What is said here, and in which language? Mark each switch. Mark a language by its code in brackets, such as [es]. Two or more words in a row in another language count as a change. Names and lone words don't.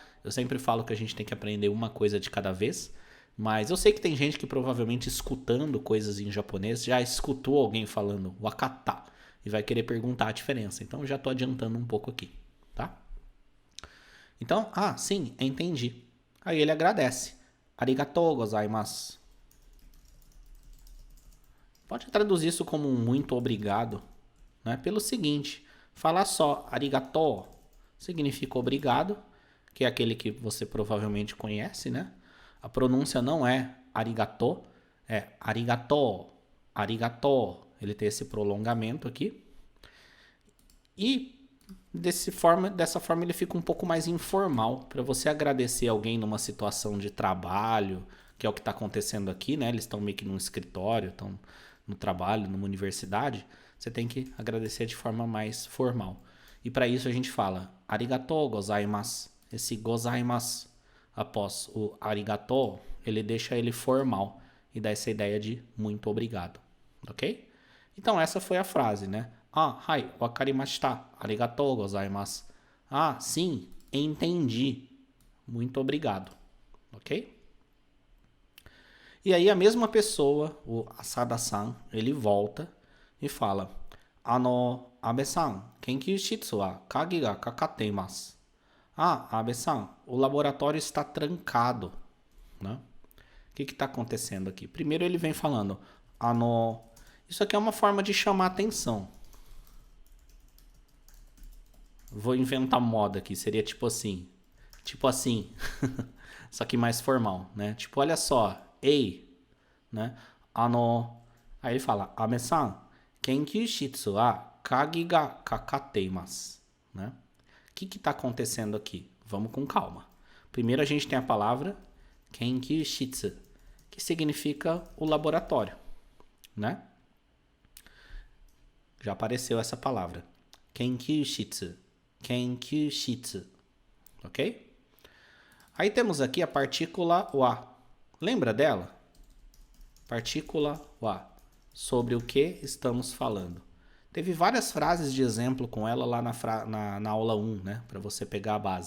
[pt] Eu sempre falo que a gente tem que aprender uma coisa de cada vez. Mas eu sei que tem gente que provavelmente escutando coisas em japonês já escutou alguém falando wakata e vai querer perguntar a diferença. Então eu já estou adiantando um pouco aqui, tá? Então, sim, entendi. Aí ele agradece. [ja] ありがとうございます. [pt] Pode traduzir isso como um muito obrigado, né? Pelo seguinte, falar só arigato significa obrigado, que é aquele que você provavelmente conhece, né? A pronúncia não é arigato, é arigato, arigato. Ele tem esse prolongamento aqui. E dessa forma ele fica um pouco mais informal, para você agradecer alguém numa situação de trabalho, que é o que está acontecendo aqui, né? Eles estão meio que num escritório, estão no trabalho, numa universidade. Você tem que agradecer de forma mais formal. E para isso a gente fala [ja] ありがとうございます. [pt] Esse gozaimasu após o arigatou, ele deixa ele formal e dá essa ideia de muito obrigado, ok? Então essa foi a frase, né? [ja] はい、わかりました、ありがとうございます. [pt] Sim, entendi, muito obrigado, ok? E aí a mesma pessoa, o Asada-san, ele volta e fala: [ja] 阿部さん、研究室はかげがかかています. [pt] Abe-san, o laboratório está trancado, né? O que está acontecendo aqui? Primeiro ele vem falando: isso aqui é uma forma de chamar atenção. Vou inventar moda aqui, seria tipo assim. Tipo assim. Só que mais formal, né? Tipo, olha só. Ei, né? Aí ele fala: [ja] あめさん、研究室はかげがかかています, [pt] né? O que está acontecendo aqui? Vamos com calma. Primeiro a gente tem a palavra [ja] 研究室, [pt] que significa o laboratório, né? Já apareceu essa palavra. [ja] 研究室。研究室. [pt] Ok? Aí temos aqui a partícula wa. Lembra dela? Partícula wa. Sobre o que estamos falando. Teve várias frases de exemplo com ela lá na aula 1, né? Para você pegar a base.